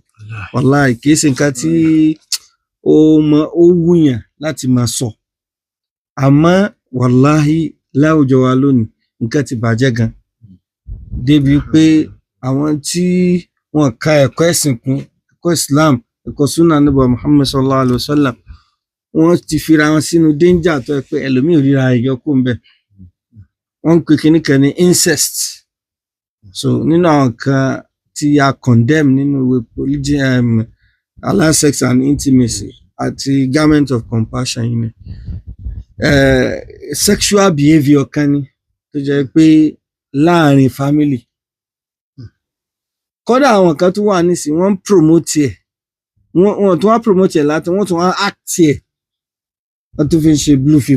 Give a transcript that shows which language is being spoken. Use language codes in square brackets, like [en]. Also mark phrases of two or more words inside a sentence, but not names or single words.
[yo] Wàláhì kìí ṣe nǹkan tí ó wúyàn láti máa sọ. Àmọ́ wàláhì láwùjọ wa lónìí nǹkan ti bàjẹ́ gan. Débi pé àwọn tí wọ́n ka ẹ̀kọ́ ẹ̀sìn kún, ẹ̀kọ́ Islam, ẹ̀kọ́ Sunnah Ànábì Muhammad [ar] صلى الله عليه وسلم, [yo] wọ́n ti fira wọn sínú danger tó yẹ pé ẹlòmíì ò ríra ìyọkù ń bẹ̀. Wọ́n ń pè kíní kan ní incest. So nínú àwọn kan tí a condemn nínú ìwé religion, Allah, sex and intimacy àti Garment of Compassion yìí ni. [en] Sexual behaviour [yo] kan ni tó jẹ́ pé láàrin family. Kódà àwọn kan tó wà nísìn wọ́n promote ẹ̀, wọ́n tún wá promote ẹ̀ láti wọ́n tún wá act ẹ̀, wọ́n tún fi ń ṣe [en] blue film.